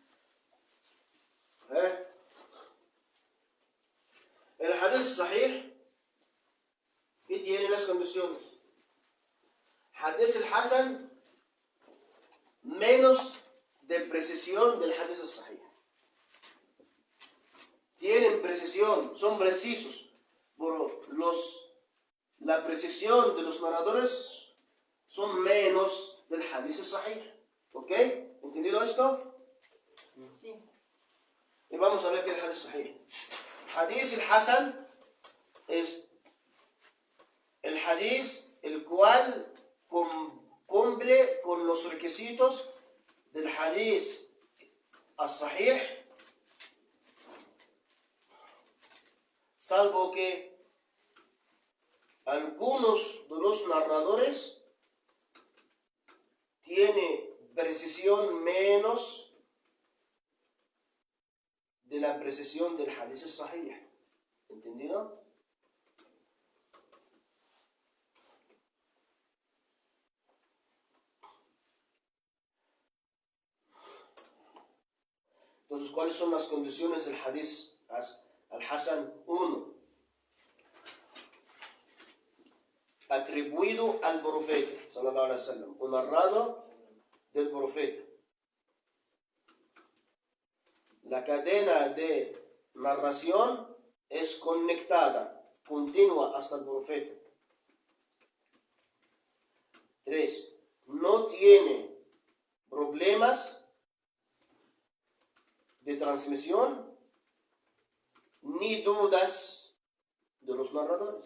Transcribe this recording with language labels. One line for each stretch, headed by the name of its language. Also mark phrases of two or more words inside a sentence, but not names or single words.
Spanish: El
Arabic: حديث صحيح حديث الحسن
Spanish: menos de precisión del
Arabic: حديث الصحيح.
Spanish: Tienen precisión, son precisos. Pero la precisión de los narradores son menos del
Arabic: حديث الصحيح.
Spanish: ¿Ok? ¿Entendido esto? Sí. Y vamos a ver qué es el
Arabic: حديث الصحيح. حديث الحسن
Spanish: es el hadith el cual cumple con los requisitos del
Arabic: حديث الصحيح,
Spanish: salvo que algunos de los narradores tienen precisión menos de la precisión del
Arabic: حديث الصحيح.
Spanish: ¿Entendido? Entonces, ¿cuáles son las condiciones del
Arabic: حديث الحسن?
Spanish: 1. Atribuido al profeta,
Arabic: صلى الله عليه وسلم,
Spanish: o narrado del profeta. La cadena de narración es conectada, continua hasta el profeta. 3. No tiene problemas de transmisión ni dudas de los narradores.